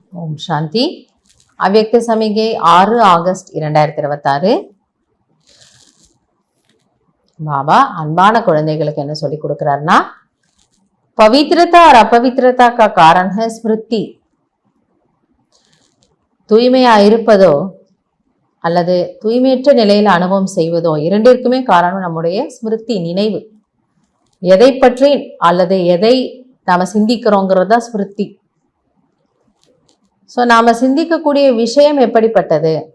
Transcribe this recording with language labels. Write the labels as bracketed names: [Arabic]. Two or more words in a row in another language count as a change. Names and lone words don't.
[Tamil] ஓம் சாந்தி. அவ்யக்த சமிகை 6 ஆகஸ்ட் 2026. பாபா அன்பான குழந்தைகளுக்கு என்ன சொல்லி கொடுக்கிறாருன்னா, [Hindi] பவித்ரதா और अपवित्रता का कारण है स्मृति. [Tamil] தூய்மையா இருப்பதோ அல்லது தூய்மையற்ற நிலையில அனுபவம் செய்வதோ இரண்டிற்குமே காரணம் நம்முடைய ஸ்மிருதி, நினைவு. எதை பற்றி அல்லது எதை நாம சிந்திக்கிறோங்கிறது தான் ஸ்மிருதி. ஸோ நாம சிந்திக்கக்கூடிய விஷயம் எப்படிப்பட்டது?